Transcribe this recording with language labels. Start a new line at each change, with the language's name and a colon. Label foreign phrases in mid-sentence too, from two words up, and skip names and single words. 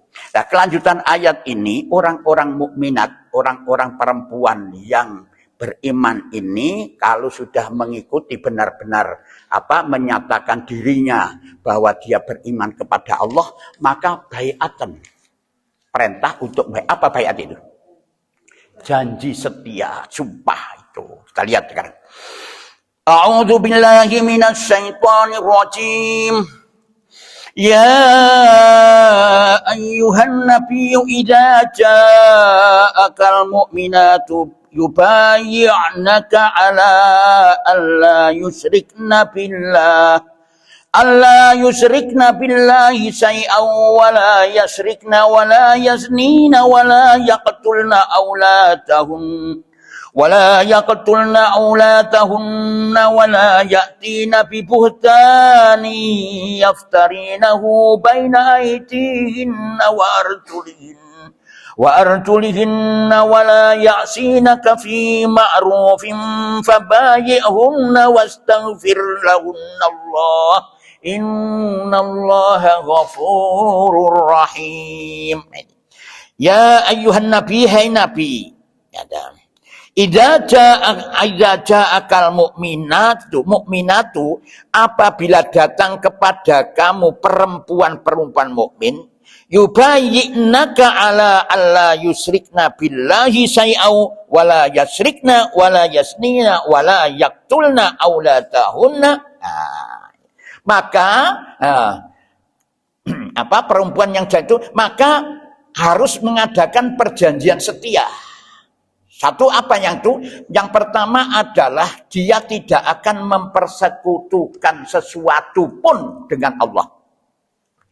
Indonesian: Nah, kelanjutan ayat ini, orang-orang mukminat, orang-orang perempuan yang beriman ini kalau sudah mengikuti benar-benar menyatakan dirinya bahwa dia beriman kepada Allah, maka baiatan, perintah untuk apa baiat itu? Janji setia, sumpah itu. Kita lihat sekarang.
Arabic: أعوذ بالله من الشيطان الرجيم. يا أيها النبي إذا جاءك المؤمنات يبايعنك على ألا يشركن بالله شيئا ولا يشركن ولا يزنين ولا يقتلن أولادهن ولا يأتين ببهتان يفترينه بين أيديهن وأرجلهن ولا يعصينك في معروف فبايعهن واستغفر لهن الله إن الله غفور رحيم. يا أيها النبي,
Indonesian: hai nabi,
Arabic: إذا جاءك المؤمنات,
Indonesian: apabila datang kepada kamu perempuan-perempuan mukmin,
Arabic: يبايعنك على ألا يشركن بالله شيئا ولا يسرقن ولا يزنين ولا يقتلن أولادهن.
Indonesian: Maka perempuan yang jatuh maka harus mengadakan perjanjian setia. Satu apa yang itu? Yang pertama adalah dia tidak akan mempersekutukan sesuatu pun dengan Allah.